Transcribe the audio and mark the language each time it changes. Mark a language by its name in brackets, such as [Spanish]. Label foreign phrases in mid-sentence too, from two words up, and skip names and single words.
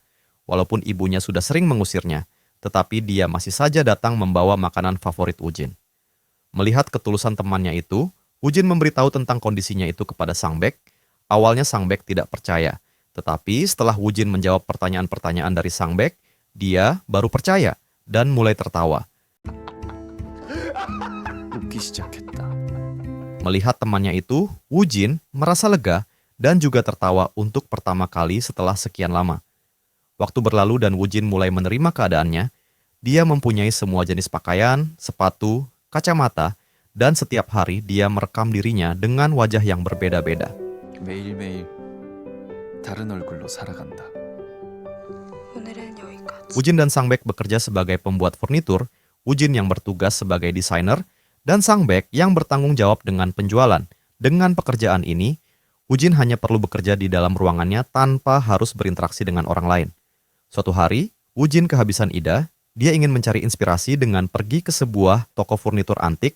[Indonesian] Walaupun ibunya sudah sering mengusirnya, tetapi dia masih saja datang membawa makanan favorit Ujin. Melihat ketulusan temannya itu, Ujin memberitahu tentang kondisinya itu kepada Sangbek. Awalnya Sangbek tidak percaya, tetapi setelah Ujin menjawab pertanyaan-pertanyaan dari Sangbek, dia baru percaya dan mulai tertawa. [Korean] 웃기 시작했다. [Indonesian] Melihat temannya itu, Wujin merasa lega dan juga tertawa untuk pertama kali setelah sekian lama. Waktu berlalu dan Wujin mulai menerima keadaannya. Dia mempunyai semua jenis pakaian, sepatu, kacamata, dan setiap hari dia merekam dirinya dengan wajah yang berbeda-beda. [Korean] 매일매일 다른 얼굴로 살아간다. 오늘은 여기까지. [Indonesian] Wujin dan Sangbek bekerja sebagai pembuat furnitur, Wujin yang bertugas sebagai desainer, dan Sangbek yang bertanggung jawab dengan penjualan. Dengan pekerjaan ini, Wujin hanya perlu bekerja di dalam ruangannya tanpa harus berinteraksi dengan orang lain. Suatu hari, Wujin kehabisan ide. Dia ingin mencari inspirasi dengan pergi ke sebuah toko furnitur antik.